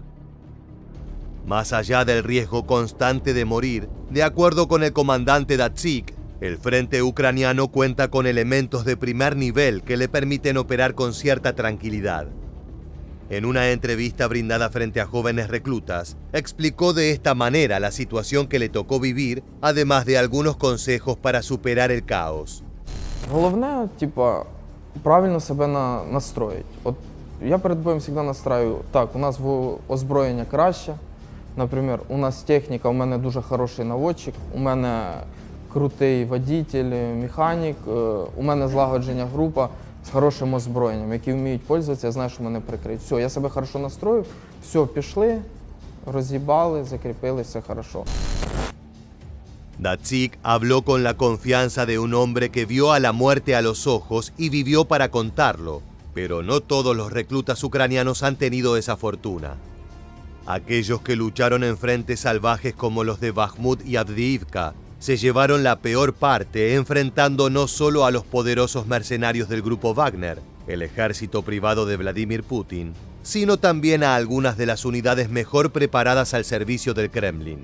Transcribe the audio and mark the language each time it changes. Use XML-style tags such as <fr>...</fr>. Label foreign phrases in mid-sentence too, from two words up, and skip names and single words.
<es>Más allá del riesgo constante de morir, de acuerdo con el comandante Datsyk, el frente ucraniano cuenta con elementos de primer nivel que le permiten operar con cierta tranquilidad. En una entrevista brindada frente a jóvenes reclutas, explicó de esta manera la situación que le tocó vivir, además de algunos consejos para superar el caos.</es> <uk>Головне, правильно себе настроїть. От я перед боєм завжди настраю, так, у нас озброєння краще. Наприклад, у нас техніка, у мене дуже хороший наводчик, у мене крутий водитель, механік, у мене злагодження група з хорошим озброєнням, які вміють пользуватися, я знаю, що мене прикриють. Все, я себе хорошо настрою, все, пішли, роз'їбали, закріпили, все хорошо.</uk> <es>Datsyk habló con la confianza de un hombre que vio a la muerte a los ojos y vivió para contarlo, pero no todos los reclutas ucranianos han tenido esa fortuna. Aquellos que lucharon en frentes salvajes como los de Bakhmut y Avdiivka se llevaron la peor parte, enfrentando no solo a los poderosos mercenarios del grupo Wagner, el ejército privado de Vladimir Putin, sino también a algunas de las unidades mejor preparadas al servicio del Kremlin.</es>